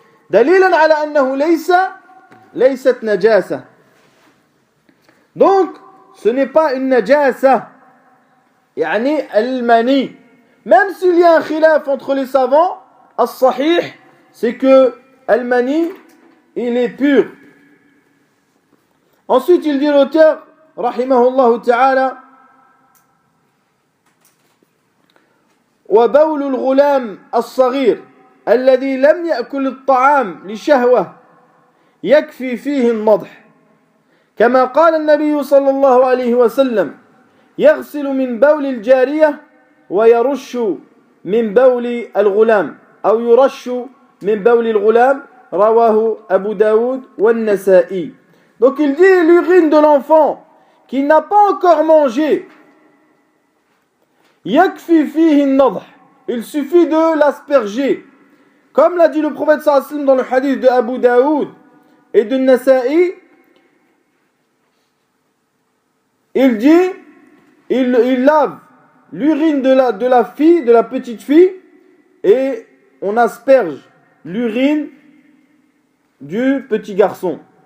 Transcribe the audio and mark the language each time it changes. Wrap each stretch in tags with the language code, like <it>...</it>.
<ar>Dalilan ala annahu laysat najasa.</ar> <fr>Donc ce n'est pas une najasa, yani al-mani. Même s'il y a un khilaf entre les savants, as-sahih, c'est que al-mani, il est pur. Ensuite, il dit l'auteur, rahimahullah ta'ala,</fr> <ar>وبول الغلام الصغير الذي لم يأكل الطعام لشهوة يكفي فيه النضح كما قال النبي صلى الله عليه وسلم يغسل من بول الجارية ويرش من بول الغلام أو يرش من بول الغلام رواه أبو داود والنسائي.</ar> <fr>Donc il dit l'urine de l'enfant qui n'a pas encore mangé,</fr> <ar>yakfi fihi an-nadh,</ar> <fr>il suffit de l'asperger. Comme l'a dit le prophète sallallahu alayhi wa sallam dans le hadith de Abu Daoud et de Nasa'i, il dit, il lave l'urine de la fille, de la petite fille, et on asperge l'urine du petit garçon.</fr>